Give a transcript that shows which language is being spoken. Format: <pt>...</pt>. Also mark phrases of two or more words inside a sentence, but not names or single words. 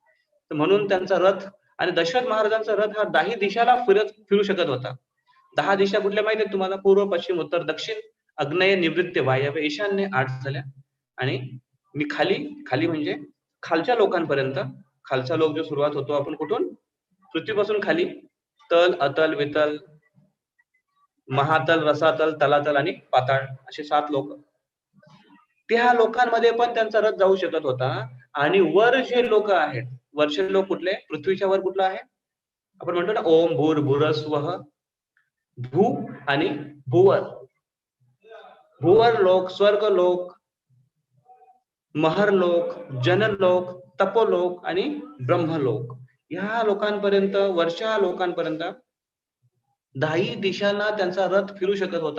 <mr>तर म्हणून त्यांचा रथ, आणि दशरथ महाराजांचा रथ हा 10 दिशाला फिरू शकत होता. 10 दिशा कुठल्या माहिती आहेत तुम्हाला? पूर्व, पश्चिम, उत्तर, दक्षिण, आग्नेय, निवृत्त, वायव्य, ईशान्य 8 झाल्या. आणि मी खाली म्हणजे खालच्या लोकांपर्यंत, खालचा लोक जो सुरुवात होतो आपण कुठून? पृथ्वीपासून खाली, तल, अतल, वितल, महातल, रसातल, तलातल आणि पाताळ असे 7 लोक. त्या लोकांमध्ये पण त्यांचा रथ जाऊ शकत होता. आणि वर जे लोक आहेत, वरचे लोक कुठले? पृथ्वीच्या वर कुठला आहे? आपण म्हणतो ना</mr> <sa>ओम भूर्भुवः स्वः,</sa> <mr>भू आणि भुवर. भुवर लोक, स्वर्ग लोक, महरलोक, जनलोक, तपोलोक आणि ब्रह्मलोक, ह्या लोकांपर्यंत, वरच्या लोकांपर्यंत 10 दिशांना त्यांचा रथ फिरू शकत होता.</mr>